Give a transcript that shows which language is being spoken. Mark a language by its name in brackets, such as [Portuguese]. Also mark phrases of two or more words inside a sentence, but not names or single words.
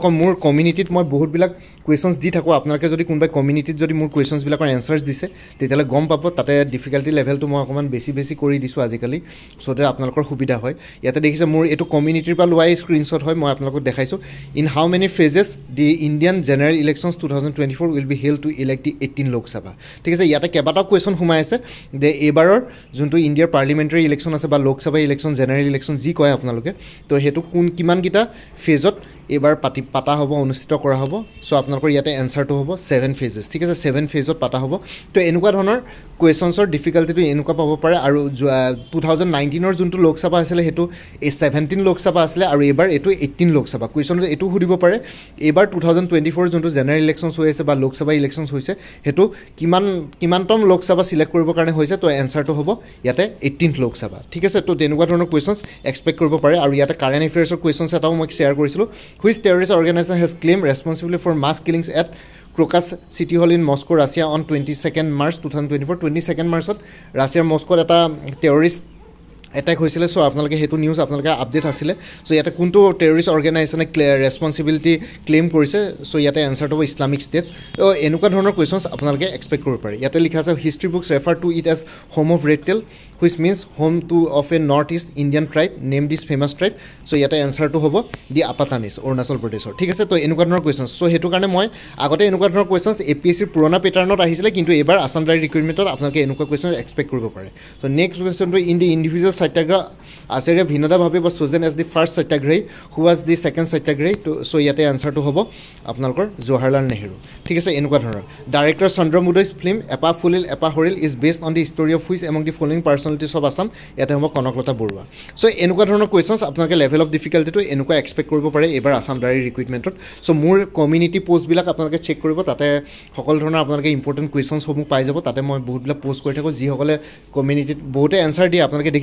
[Assamese] কম মোৰ কমিউনিটিত মই বহুত বিলাক কোৱেশ্যনছ দি থাকো আপোনালোকে যদি কোনোবাই কমিউনিটিত যদি মোৰ কোৱেশ্যনছ বিলাকৰ এনসাৰছ দিছে তেতিয়ালে গম পাব তাতে ডিফিকাল্টি লেভেলটো মই অকমান বেছি কৰি দিছো আজিকালি সোতে আপোনালোকৰ সুবিধা হয় ইয়াতে দেখিছে মোৰ এটো কমিউনিটিৰ পৰা লোৱা স্ক্ৰিনশ্বট হয় মই আপোনালোকক দেখাইছো [English] in how many phases [Assamese] দি [English] Indian general elections 2024 will be held to elect the 18 Lok Sabha [Assamese] ঠিক আছে ইয়াতে কেবাটা কোৱেশ্যন সোমাই আছে যে এবাৰৰ যোনটো ইণ্ডিয়াৰ [English] parliamentary election [Assamese] আছে বা লোক সভা ইলেকশ্যন [English] general election [Assamese] যি কয় আপোনালোকে তো হেতু কিমান গিটা ফেজত এবাৰ পাতা হ'ব অনুষ্ঠিত কৰা হ'ব সো আপোনালোকৰ ইয়াতে এনসাৰটো হ'ব [English] 7 phases [Assamese] ঠিক আছে 7 ফেজত পাতা হ'ব তো এনেকুৱা ধৰণৰ কোৱেশ্যনছৰ ডিফিকাল্টিটো এনেকুৱা পাব পাৰে আৰু 2019 ৰ যোনটো লোক সভা আছিল হেতু 17 লোক সভা আছিল আৰু এবাৰ এটো 18 লোক সভা কোৱেশ্যনটো এটো সুধিব পাৰে এবাৰ 2024 যোনটো [English] general elections [Assamese] হৈ আছে বা লোক সভা ইলেকশ্যনছ হৈছে হেতু কিমানতম লোক সভা সিলেক্ট কৰিবৰ কাৰণে হৈছে তো এনসাৰটো হ'ব ইয়াতে 18 লোক সভা ঠিক আছে তো তেনেকুৱা ধৰণৰ কোৱেশ্যনছ এক্সপেক্ট কৰিব পাৰে আৰু ইয়াতে কাৰেণ্ট এফেয়াৰ্ছৰ কোৱেশ্যনছ এটাও মই শ্বেয়াৰ কৰিছিলো [English] which terrorist organization has claimed responsibility for mass killings at Crocus City Hall in Moscow, Russia on 22nd March 2024 [Assamese] 22nd March Russia Moscow eta [English] terrorist attack [Assamese] হৈছিল সো আপোনালোকে হেতু নিউজ আপোনালোকে আপডেট আছিল সো ইয়াতে কোনটো টেৰৰিষ্ট অৰ্গানাইজেশনে ৰেসপন্সিবিলিটি ক্লেম কৰিছে সো ইয়াতে আনসাৰটো হ'ব ইসলামিক ষ্টেট এনেকুৱা ধৰণৰ কোৱেশ্যনছ আপোনালোকে এক্সপেক্ট কৰিব পাৰে ইয়াতে লিখা আছে হিষ্ট্ৰী [English] books refer to it as home of red tail which means home to of a northeast Indian tribe named this famous tribe so [Assamese] ইয়াতে আনসাৰটো হ'ব দি আপাতানিস অৰুণাচল প্ৰদেশৰ ঠিক আছে তো এনেকুৱা ধৰণৰ কোৱেশ্যনছ সো হেতু কাৰণে মই আগতে এনেকুৱা ধৰণৰ কোৱেশ্যনছ এপিএসসি পুৰণা প্যাটাৰ্নত আহিছিলে কিন্তু এবাৰ আসাম ডাইৰেক্ট ৰিক্ৰুটমেন্টত আপোনালোকে এনেকুৱা কোৱেশ্যন এক্সপেক্ট কৰিব পাৰে সো নেক্সট কোৱেশ্যনটো [English] in the individual Satyagraha [Assamese] আচাৰ্য ভিনদা ভাবে [English] was chosen as the first সত্যাগ্ৰহী who was the second সত্যাগ্ৰহী [Assamese] তো সো ইয়াতে আনসাৰটো হ'ব আপোনালোকৰ জৱাহৰলাল নেহৰু ঠিক আছে এনেকুৱা ধৰণৰ ডাইৰেক্টৰ চন্দ্ৰমুদয়'s film এপা ফুলিল এপা হৰিল [English] is based on the story of which among the following personalities of Assam [Assamese] ইয়াতে হ'ব কনকলতা বৰুৱা সো এনেকুৱা ধৰণৰ কোৱেশ্যনছ আপোনালোকে [English] level of difficulty [Assamese] এনেকুৱা এক্সপেক্ট কৰিব পাৰে এবাৰ আসাম ডাইৰেক্ট ৰিক্ৰুটমেন্টত সো মোৰ [English] community post [Assamese] বিলাক আপোনালোকে চেক কৰিব তাতে সকলো ধৰণৰ আপোনালোকে [English] important questions [Assamese] সমূহ পাই যাব তাতে মই বহুত বিলাক পোষ্ট কৰি থাকো যি সকলে কমিউনিটিত বহুতে এনসাৰ দিয়ে আপোনালোকে দেখিছে